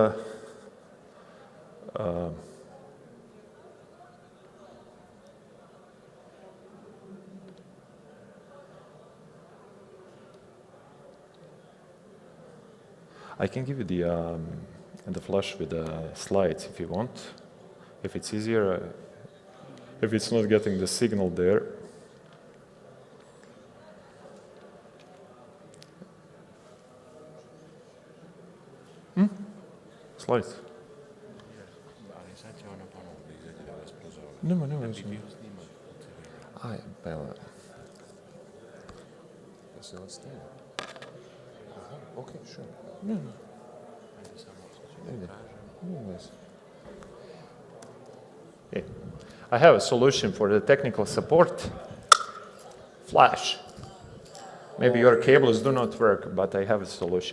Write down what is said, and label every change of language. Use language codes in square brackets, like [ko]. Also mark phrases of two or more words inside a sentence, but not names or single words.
[en] I can give you the flash with the slides if you want, if it's easier. If it's not getting the signal there. Slides. [hr] Nema. Aj, Bela. Jesi on snima? [en] Okay, sure. No. Hey, I have a solution for the technical support. Flash. Maybe your cables do not work, but I have a solution.